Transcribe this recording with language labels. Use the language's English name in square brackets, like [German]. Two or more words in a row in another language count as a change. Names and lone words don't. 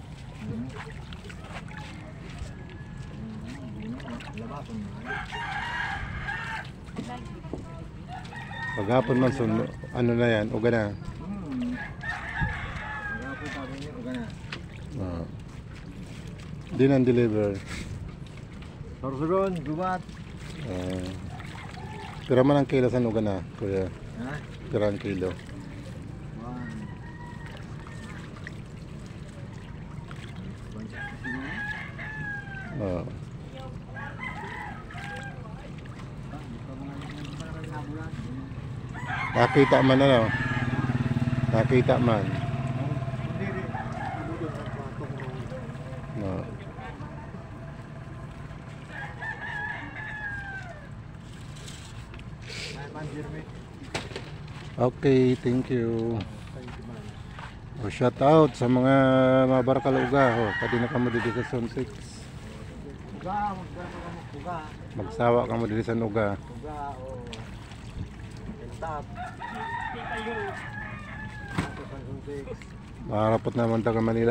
[Bikol] Labasan mo. Paghapon man, ano na yan, uga na. Wala po tabi niyo, uga na. Di nang deliver. Sorsogon, gubat. Pira man ang kilo sa uga na, kuya. Ha? Pira ang kilo. One. Oo. Nakita man ano. Nakita man. No. [English] Okay, thank you. [Bikol] O [English] shout out [Bikol] sa mga mabarakal uga. O, pati na kamo dito sa Zone 6. Uga, uga. Magsawa kamo dito sa uga. Uga o Kentap. Maharapot naman taga Manila.